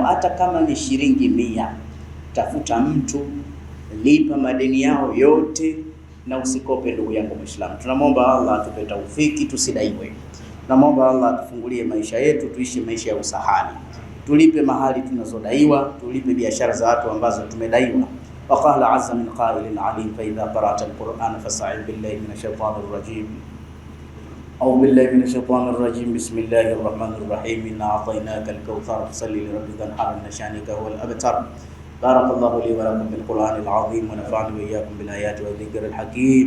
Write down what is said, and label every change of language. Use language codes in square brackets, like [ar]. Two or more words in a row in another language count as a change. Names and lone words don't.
[sw] Hata kama ni shilingi 100, tafuta mtu, lipa madeni yao yote, na usikope ndugu yangu Muislamu. Tunamwomba Allah atupe taufiki tusidaiwe. Tunamwomba Allah atufungulie maisha yetu, tuishi maisha ya usahali. Tulipe mahali tunazodaiwa, tulipe biashara za watu ambazo tumedaiwa. [ar] وقال عز من قائل عليم فإذا قرأت القرآن فاستعذ بالله من الشيطان الرجيم. أعوذ بالله من الشيطان الرجيم. بسم الله الرحمن الرحيم. إنا أعطيناك الكوثر فصل لربك وانحر إن شانئك هو الأبتر. بارك الله لي ولكم بالقرآن العظيم ونفعني وإياكم بالآيات والذكر الحكيم.